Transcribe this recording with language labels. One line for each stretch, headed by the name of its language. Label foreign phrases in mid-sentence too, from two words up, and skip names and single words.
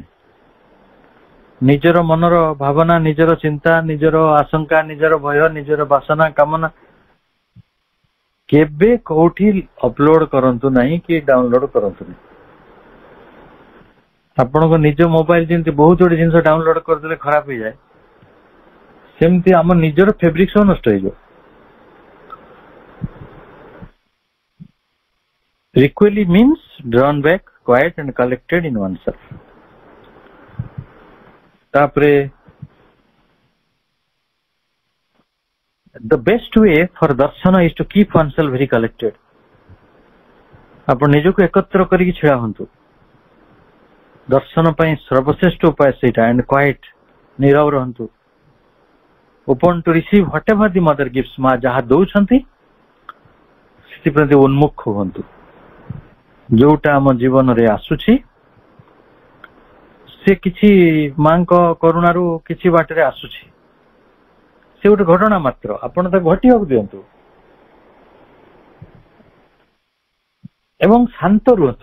Odia: ନିଜର ମନର ଭାବନା, ନିଜର ଚିନ୍ତା, ନିଜର ଆଶଙ୍କା, ନିଜର ଭୟ, ନିଜର ବାସନା କାମନା କେବେ କୋଉଠି ଅପଲୋଡ କରନ୍ତୁ ନାହିଁ କି ଡାଉନଲୋଡ କରନ୍ତୁ ନାହିଁ। ଆପଣଙ୍କ ନିଜ ମୋବାଇଲ ଯେମିତି ବହୁତ ଗୁଡେ ଜିନିଷ ଡାଉନଲୋଡ କରିଦେଲେ ଖରାପ ହେଇଯାଏ, ସେମିତି ଆମ ନିଜର ଫେବ୍ରିକ ସବୁ ନଷ୍ଟ ହେଇଯିବ।
English: Equally means drawn back, quiet and collected in oneself. ତାପରେ the best way for darsana is to keep oneself very collected.
Odia: ଆପଣ ନିଜକୁ ଏକତ୍ର କରିକି ଛିଡା ହୁଅନ୍ତୁ। ଦର୍ଶନ ପାଇଁ ସର୍ବଶ୍ରେଷ୍ଠ ଉପାୟ ସେଇଟା।
English: and quiet,
Odia: ନୀରବ ରହନ୍ତୁ।
English: open to receive whatever the mother gives,
Odia: ମା ଯାହା ଦଉଛନ୍ତି ସେଥିପ୍ରତି ଉନ୍ମୁଖ ହୁଅନ୍ତୁ। ଯୋଉଟା ଆମ ଜୀବନରେ ଆସୁଛି ସେ କିଛି ମାଙ୍କ କରୁଣାରୁ କିଛି ବାଟରେ ଆସୁଛି, ସେ ଗୋଟେ ଘଟଣା ମାତ୍ର, ଆପଣ ତାକୁ ଘଟିବାକୁ ଦିଅନ୍ତୁ ଏବଂ ଶାନ୍ତ ରୁହନ୍ତୁ।